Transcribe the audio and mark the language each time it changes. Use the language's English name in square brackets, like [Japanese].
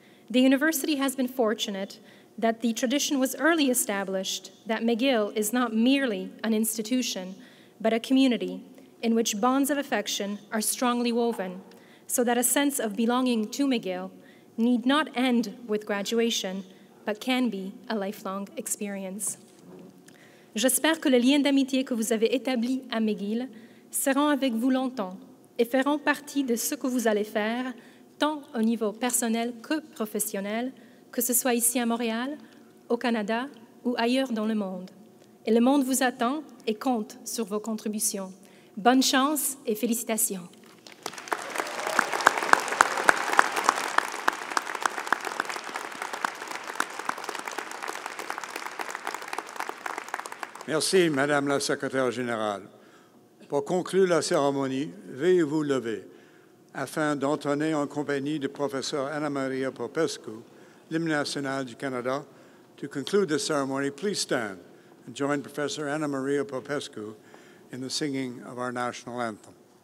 [English] The university has been fortunate that the tradition was early established, that McGill is not merely an institution, but a community in which bonds of affection are strongly woven, so that a sense of belonging to McGill need not end with graduation, but can be a lifelong experience. [French] J'espère que les liens d'amitié que vous avez établis à McGill seront avec vous longtemps et feront partie de ce que vous allez faire, tant au niveau personnel que professionnel, que ce soit ici à Montréal, au Canada ou ailleurs dans le monde. Et le monde vous attend et compte sur vos contributions. Bonne chance et félicitations. Merci, Madame la Secrétaire générale. Pour conclure la cérémonie, veuillez vous lever afin d'entonner en compagnie du professeur Anna Maria Popescu, l'hymne national du Canada. [English] To conclude the ceremony, please stand and join Professor Anna Maria Popescu in the singing of our national anthem.